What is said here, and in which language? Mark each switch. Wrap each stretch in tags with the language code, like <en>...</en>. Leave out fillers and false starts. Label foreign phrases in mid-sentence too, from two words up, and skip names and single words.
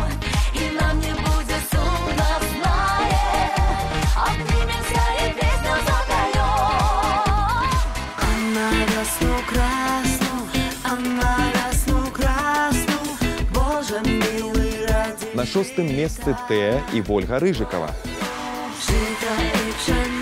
<ru>И нам не будет сумно, знаем, обнимемся и песню запоем. Она весну красну, она весну красну, Боже милый, ради</ru> <be>На 6-м месцы Т і Вольга Рыжыкова.</be> <ru>жита и</ru>